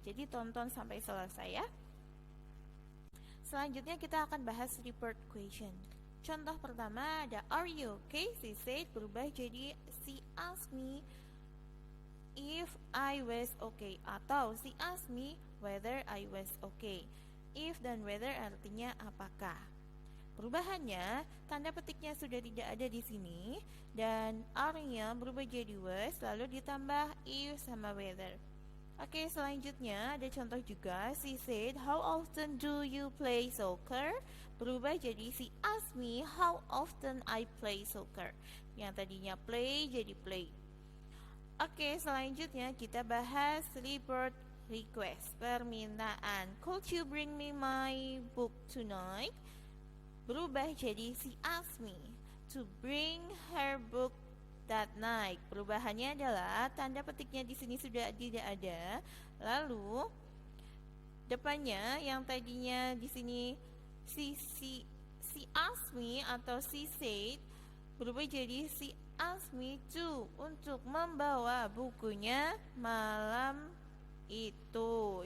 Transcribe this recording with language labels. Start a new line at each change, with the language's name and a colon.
Indonesian: Jadi tonton sampai selesai ya. Selanjutnya kita akan bahas report question. Contoh pertama ada
English: are you okay? She said
Indonesian: berubah jadi
English: she asked me if I was okay,
Indonesian: atau
English: she asked me whether I was okay.
Indonesian: If dan whether artinya apakah. Perubahannya, tanda petiknya sudah tidak ada di sini dan are-nya berubah jadi was lalu ditambah if sama whether. Oke, selanjutnya ada contoh juga.
English: She said, how often do you play soccer?
Indonesian: Berubah jadi
English: she asked me how often I play soccer.
Indonesian: Yang tadinya play jadi play. Oke, selanjutnya kita bahas report request, permintaan.
English: Could you bring me my book tonight?
Indonesian: Berubah jadi
English: she asked me to bring her book that night.
Indonesian: Perubahannya adalah tanda petiknya di sini sudah tidak ada. Lalu depannya yang tadinya di sini
English: she asked me
Indonesian: atau
English: she said
Indonesian: berubah jadi
English: she asked me to,
Indonesian: untuk membawa bukunya malam itu.